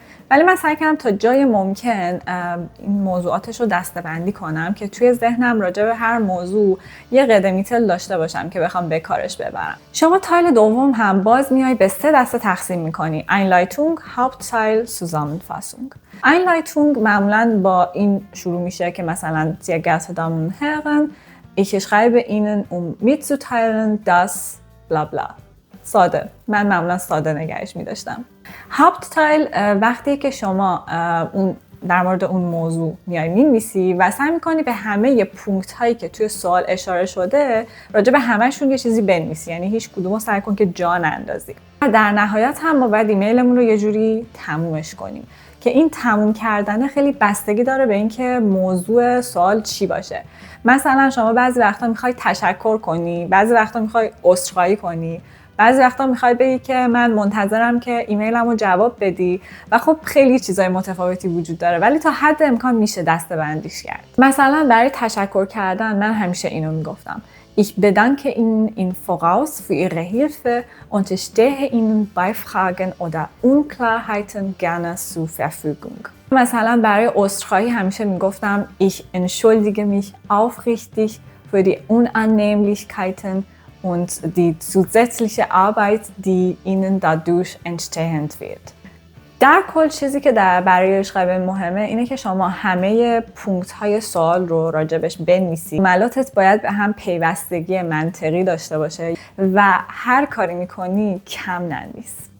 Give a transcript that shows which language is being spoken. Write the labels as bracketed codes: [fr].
[fa] ولی من سعی کردم تا جای ممکن این موضوعاتش رو دسته‌بندی کنم که توی ذهنم راجع به هر موضوع یه قدمیتل داشته باشم که بخوام به کارش ببرم. شما تایل دوم هم باز میای به 3 دسته تقسیم میکنی: Einleitung, Hauptteil, Zusammenfassung. [de] Einleitung [fa] معمولاً با این شروع میشه که مثلا [de] sehr geehrte Damen und Herren, ich schreibe Ihnen mitzuteilen dass bla bla. [fa] ساده. من معمولاً ساده نگهش می‌داشتم. Hauptteil وقتی که شما اون در مورد اون موضوع میای می‌نویسی و سعی می‌کنی به همه پونکت هایی که توی سوال اشاره شده راجع به همه‌شون یه چیزی بنویسی، یعنی هیچ کدومو سعی کن که جا نندازی. در نهایت هم ما باید ایمیلمون رو یه جوری تمومش کنیم که این تموم کردن خیلی بستگی داره به اینکه موضوع سوال چی باشه. مثلا شما بعضی وقتا میخوای تشکر کنی، بعضی وقتا میخوای عذرخواهی کنی، بعضی وقتا میخوای بگی که من منتظرم که ایمیلمو جواب بدی و خب خیلی چیزای متفاوتی وجود داره، ولی تا حد امکان میشه دسته‌بندیش کرد. مثلا برای تشکر کردن من همیشه اینو میگفتم: [de] Ich bedanke Ihnen im Voraus für Ihre Hilfe und ich stehe Ihnen bei Fragen oder Unklarheiten gerne zur Verfügung. [fa] مثلا برای عذرخواهی همیشه میگفتم: [de] Ich entschuldige mich aufrichtig für die Unannehmlichkeiten und die zusätzliche Arbeit, die Ihnen dadurch entstehen wird. [fa] در کل چیزی که برای schreiben مهمه اینه که شما همه پونکت های سوال رو راجبش بنویسی. جملاتت باید به هم پیوستگی منطقی داشته باشه و هر کاری میکنی کم ننویس.